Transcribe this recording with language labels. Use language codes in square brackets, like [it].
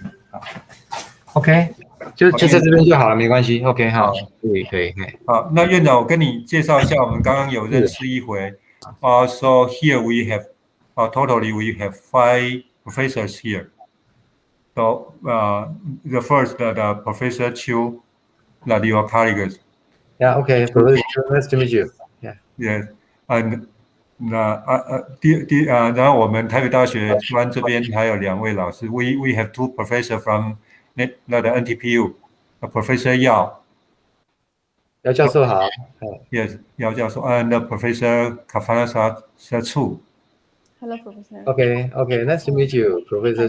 [zh] 好 ，OK，就在这边就好了，没关系。 OK，好，可以。好，那院长，我跟你介绍一下，我们刚刚有认是识一回。 [en] So here we have, totally we have 5 professors here. So the first, the Professor Chu, that your colleagues. ，Yeah，OK，Professor，nice to meet you。 Yeah， Yes, and [zh] 然后我们台北大学专这边还有2位老师。 [en] We have 2 professors from 那the NTPU, Professor Yao. [zh] 姚教授好。 [en] Yes, Yao 教授 and Professor Kafana Chu. Hello, Professor. OK，nice to meet you，Professor